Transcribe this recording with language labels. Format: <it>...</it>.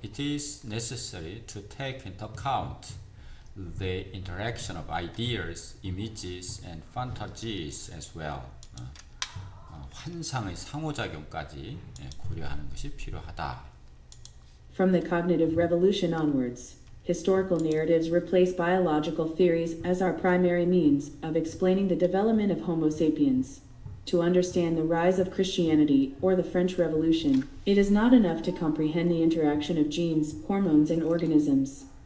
<en>It is necessary to take into account the interaction of ideas, images, and fantasies as well.</en> <ko>환상의 상호작용까지 고려하는 것이 필요하다.</ko> <en>From the cognitive revolution onwards, historical narratives replace biological theories as our primary means of explaining the development of Homo sapiens. To understand the rise of Christianity or the French Revolution, it is not enough to comprehend the interaction of genes, hormones, and organisms.</en>